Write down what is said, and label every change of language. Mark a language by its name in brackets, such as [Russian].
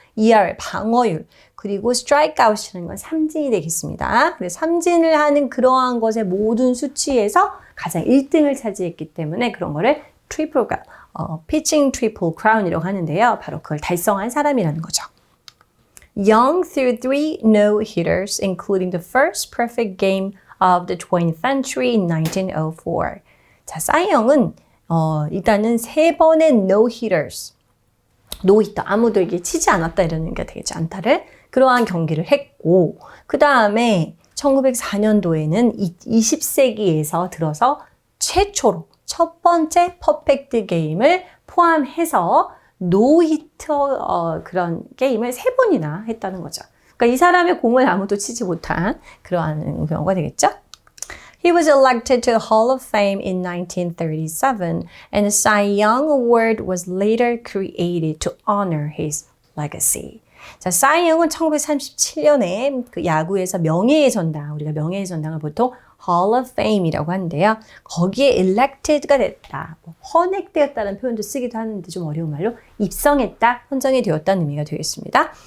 [Korean] ERA, 방어율, 그리고 스트라이크아웃이라는 건 삼진이 되겠습니다. 그래서 삼진을 하는 그러한 것의 모든 수치에서 가장 1등을 차지했기 때문에 그런 거를 트리플 피칭 트리플 크라운이라고 하는데요. 바로 그걸 달성한 사람이라는 거죠. [English] Young threw 3 no-hitters, including the first perfect game of the 20th century in 1904. [Korean] 자, 사이 영은 일단은 3번의 no-hitters, 노히터, 아무도 이게 치지 않았다 이러는 게 되겠죠. 안타를. 그러한 경기를 했고, 그 다음에 1904년도에는 20세기에서 들어서 최초로 첫 번째 퍼펙트 게임을 포함해서 노히터 그런 게임을 3번이나 했다는 거죠. 그러니까 이 사람의 공을 아무도 치지 못한 그러한 경우가 되겠죠. [English] He was elected to the Hall of Fame in 1937, and the Cy Young Award was later created to honor his legacy. [Korean] 자, 사이 영은 1937년에 그 야구에서 명예의 전당, 우리가 명예의 전당을 보통 Hall of Fame이라고 하는데요. 거기에 elected가 됐다, 헌액되었다는 표현도 쓰기도 하는데 좀 어려운 말로 입성했다, 선정이 되었다는 의미가 되겠습니다.